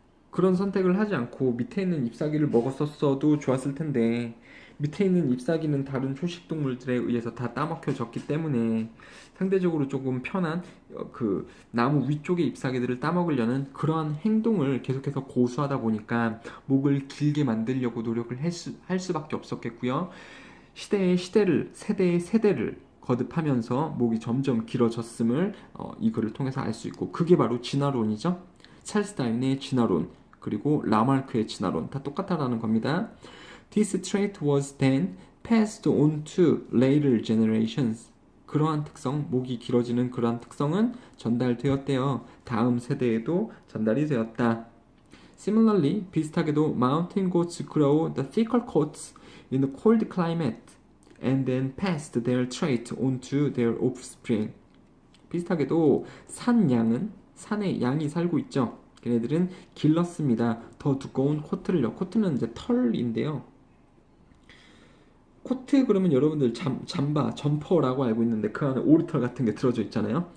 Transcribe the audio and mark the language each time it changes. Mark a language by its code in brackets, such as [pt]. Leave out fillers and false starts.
[ko] 그런 선택을 하지 않고 밑에 있는 잎사귀를 먹었었어도 좋았을 텐데 밑에 있는 잎사귀는 다른 초식동물들에 의해서 다 따먹혀졌기 때문에 상대적으로 조금 편한 그 나무 위쪽의 잎사귀들을 따먹으려는 그러한 행동을 계속해서 고수하다 보니까 목을 길게 만들려고 노력을 할 수밖에 없었겠고요. 시대의 시대를, 세대의 세대를 거듭하면서 목이 점점 길어졌음을 이 글을 통해서 알 수 있고 그게 바로 진화론이죠. 찰스 다윈의 진화론 그리고 라마르크의 진화론 다 똑같다라는 겁니다. [en] This trait was then passed on to later generations. [ko] 그러한 특성, 목이 길어지는 그러한 특성은 전달되었대요. 다음 세대에도 전달이 되었다. [en] Similarly, [ko] 비슷하게도 [en] mountain goats grow the thicker coats in the cold climate and then passed their trait on to their offspring. [ko] 비슷하게도 산양은 산에 양이 살고 있죠. 걔네들은 길렀습니다. 더 두꺼운 코트를요. 코트는 이제 털인데요. 코트 그러면 여러분들 잠바, 점퍼라고 알고 있는데 그 안에 오리털 같은 게 들어져 있잖아요.